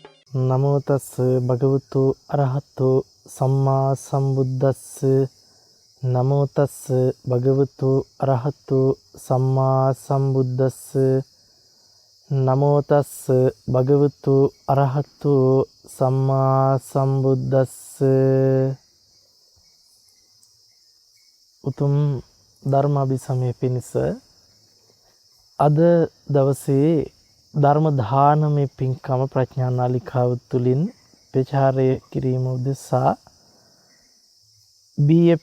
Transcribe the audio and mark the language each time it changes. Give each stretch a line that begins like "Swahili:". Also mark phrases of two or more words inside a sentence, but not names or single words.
Pali: නමෝ තස් භගවතු අරහතෝ සම්මා සම්බුද්දස්ස නමෝ තස් භගවතු අරහතෝ සම්මා සම්බුද්දස්ස නමෝ තස් භගවතු අරහතෝ සම්මා සම්බුද්දස්ස
Sinhala: උතුම් ධර්මාභිසමය පිණිස අද දවසේ ධර්ම දානමේ පින්කම ප්‍රඥා නාලිකාව තුළින් ප්‍රචාරය කිරීම උදෙසා බී.එෆ්.